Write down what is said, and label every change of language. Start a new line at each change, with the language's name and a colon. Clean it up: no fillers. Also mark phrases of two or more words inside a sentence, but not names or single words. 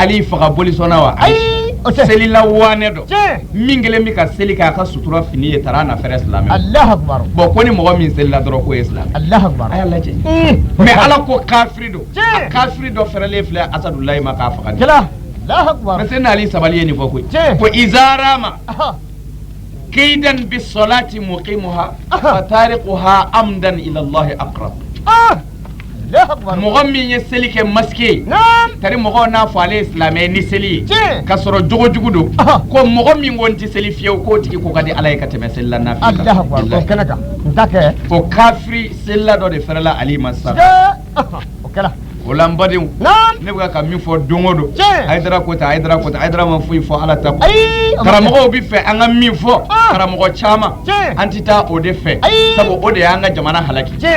Bambara: Ali faga boli sɔnna wa seli la waane dɔ min kelen bɛ ka seli kɛ a ka sutura fini ye taara a nafɛrɛ silamɛ
Arabic: الله أكبر
Bambara: bon ko ni mɔgɔ min seli la dɔrɔn k'o ye silamɛ
Arabic: الله أكبر
Bambara: a y'a lajɛ mais Ala ko kafiri don a kafiri dɔ fɛrɛlen filɛ Asadulayi ma k'a faga
Arabic: الله أكبر
Bambara: mais Seydina Ali sabali ye nin fɔ koyi ko
Arabic: إذا رأيتم قاعدا بالصلاة مقيمها فطريقها عمدا إلى الله أقرب
Bambara: mɔgɔ min ye seli kɛ masque ye tari mɔgɔw n'a fɔ ale ye silamɛ ni seli ye ka sɔrɔ jogo jugu don ko mɔgɔ min ko n tɛ seli fiyewu k'o tigi ko ka di Ala ye ka tɛmɛ seli la nafila kan o kafiri selila dɔ de fɛrɛla Ali ma sisan o la n badenw ne bɛ ka min fɔ don o don Hayidara ko tan Hayidara ma foyi fɔ Ala ta kɔ karamɔgɔw bɛ fɛ an ka min fɔ karamɔgɔ caman an tɛ taa o de fɛ sabu o de y'an ka jamana halaki